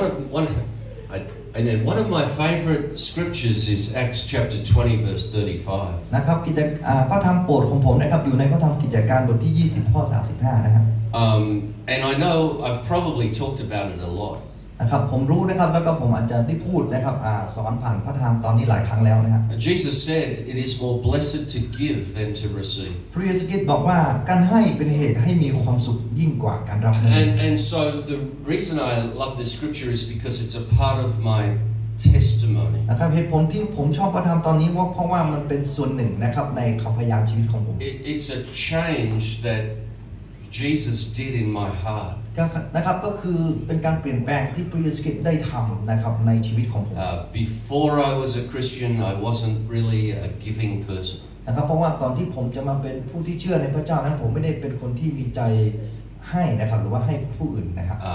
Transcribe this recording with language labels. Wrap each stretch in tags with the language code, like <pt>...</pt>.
<en>One of my favorite scriptures is Acts chapter 20 verse 35.</en> <th>นะครับพระธรรมโปรดของผมนะครับอยู่ในพระธรรมกิจการบทที่ 20 ข้อ 35 นะครับ</th> <en>And I know I've probably talked about it a lot.</en> <th>นะครับผมรู้นะครับแล้วก็ผมอาจจะได้พูดนะครับสอนผ่านพระธรรมตอนนี้หลายครั้งแล้วนะครับ</th> <en>Jesus said it is more blessed to give than to receive.</en> <th>พระเยซูคริสต์บอกว่าการให้เป็นเหตุให้มีความสุขยิ่งกว่าการรับนั่นเอง</th> <en>And so the reason I love this scripture is because it's a part of my testimony.</en> <th>นะครับเหตุผลที่ผมชอบพระธรรมตอนนี้ว่าเพราะว่ามันเป็นส่วนหนึ่งนะครับในคำพยานชีวิตของผม</th> <en>It's a change that Jesus did in my heart.</en> <th>นะครับก็คือเป็นการเปลี่ยนแปลงที่พระเยซูคริสต์ได้ทำนะครับในชีวิตของผม</th> <en>Before I was a Christian, I wasn't really a giving person.</en> <th>นะครับเพราะว่าตอนที่ผมจะมาเป็นผู้ที่เชื่อในพระเจ้านั้นผมไม่ได้เป็นคนที่มีใจให้นะครับหรือว่าให้ผู้อื่นนะครับ</th>